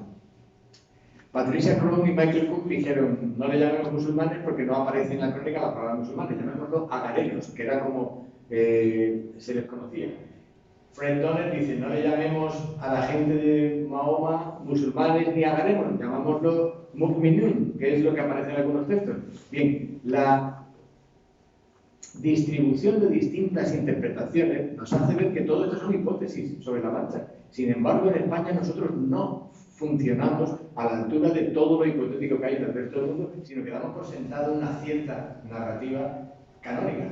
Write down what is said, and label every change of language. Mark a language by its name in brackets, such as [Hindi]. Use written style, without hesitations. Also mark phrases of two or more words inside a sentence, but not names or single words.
[Spanish] Patricia Crum y Michael Cook dijeron, no le llamemos musulmanes porque no aparece en la crónica la palabra musulmanes, llamémoslo agarenos, que era como se les conocía. Fred Donner dice, no le llamemos a la gente de Mahoma musulmanes ni agarenos, llamámoslo Mu'minun, que es lo que aparece en algunos textos. Bien, la distribución de distintas interpretaciones nos hace ver que todo esto son hipótesis sobre la marcha. Sin embargo, en España nosotros no funcionamos a la altura de todo lo hipotético que hay en el resto del mundo, sino que damos por sentado una cierta narrativa canónica.